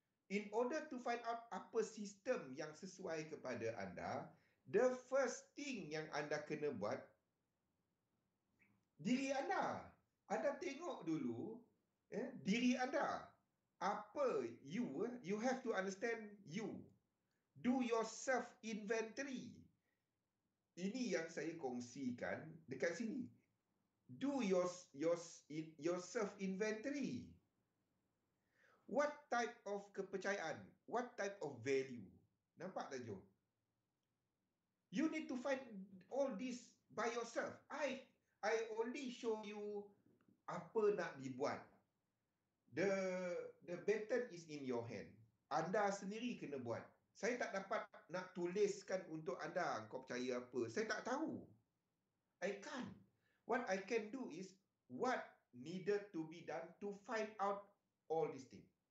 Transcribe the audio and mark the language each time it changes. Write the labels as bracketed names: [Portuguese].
[English] In order to find out [Malay] apa sistem yang sesuai kepada anda, [English] the first thing [Malay] yang anda kena buat, diri anda. Anda tengok dulu diri anda. [English] Apa you have to understand you. Do your self inventory. [Malay] Ini yang saya kongsikan dekat sini. [English] Do your self inventory. What type of kepercayaan? What type of value? [Malay] Nampak tak, [English] Jo? You need to find all this by yourself. I only show you [Malay] apa nak dibuat. [English] The baton is in your hand. [Malay] Anda sendiri kena buat. Saya tak dapat nak tuliskan untuk anda, kau percaya apa. Saya tak tahu. [English] I can't. What I can do is what needed to be done to find out all these things.